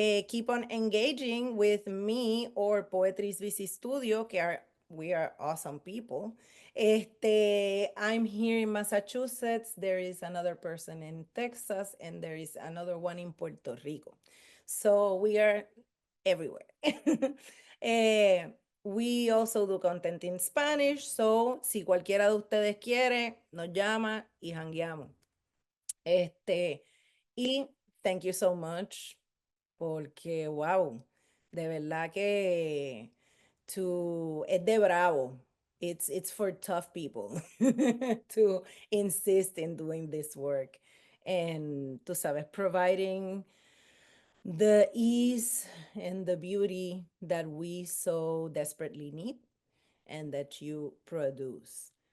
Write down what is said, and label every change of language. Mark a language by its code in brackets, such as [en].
[en] Keep on engaging with me or Poetry's VC Studio, we are awesome people. I'm here in Massachusetts. There is another person in Texas, and there is another one in Puerto Rico. So we are everywhere. Eh, we also do content in Spanish. So [es] si cualquiera de ustedes quiere, nos llama y jangueamos. Y [en] thank you so much, [es] porque wow, de verdad que es de bravo. [en] It's for tough people to insist in doing this work. And [es] tú sabes, [en] providing the ease and the beauty that we so desperately need and that you produce.